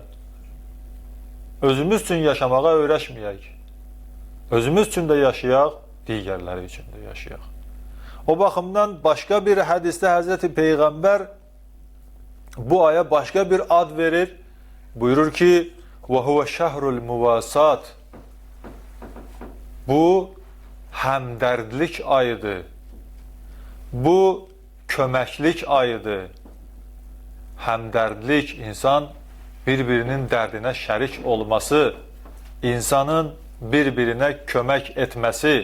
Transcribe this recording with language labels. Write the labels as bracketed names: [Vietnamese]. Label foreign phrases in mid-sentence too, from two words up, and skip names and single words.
[Azerbaijani] Özümüz üçün yaşamağa öyrəşməyək. Özümüz üçün də yaşayaq, digərləri üçün də yaşayaq. O baxımdan başqa bir hədisdə Həzreti Peyğəmbər bu aya başqa bir ad verir. Buyurur ki, [Arabic] وَهُوَ شَهْرُ الْمُوَاسَاتِ [Azerbaijani] Bu, həmdərdlik ayıdır. Bu, köməklik ayıdır. Həmdərdlik, insan bir-birinin dərdinə şərik olması, insanın bir-birinə kömək etməsi.